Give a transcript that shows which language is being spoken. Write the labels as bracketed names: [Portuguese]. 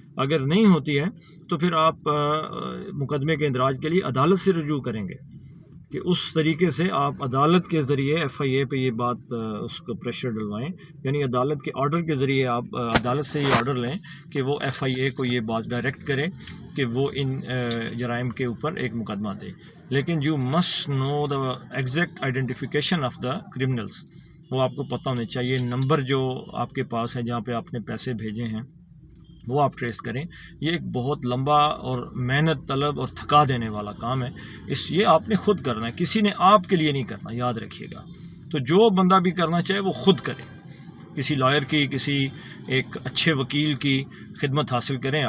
[Urdu] اگر نہیں ہوتی ہے تو پھر آپ مقدمے کے اندراج کے لیے عدالت سے رجوع کریں گے کہ اس طریقے سے آپ عدالت کے ذریعے FIA پہ یہ بات اس کو پریشر ڈلوائیں، یعنی عدالت کے آرڈر کے ذریعے آپ عدالت سے یہ آرڈر لیں کہ وہ FIA کو یہ بات ڈائریکٹ کرے کہ وہ ان جرائم کے اوپر ایک مقدمہ دے. [English] لیکن you must know the exact identification of the criminals. [Urdu] وہ آپ کو پتہ ہونا چاہیے. نمبر جو آپ کے پاس ہے جہاں پہ آپ نے پیسے بھیجے ہیں وہ آپ ٹریس کریں. یہ ایک بہت لمبا اور محنت طلب اور تھکا دینے والا کام ہے. یہ آپ نے خود کرنا ہے، کسی نے آپ کے لیے نہیں کرنا، یاد رکھیے گا. تو جو بندہ بھی کرنا چاہے وہ خود کرے، کسی لائر کی، کسی ایک اچھے وکیل کی خدمت حاصل کریں.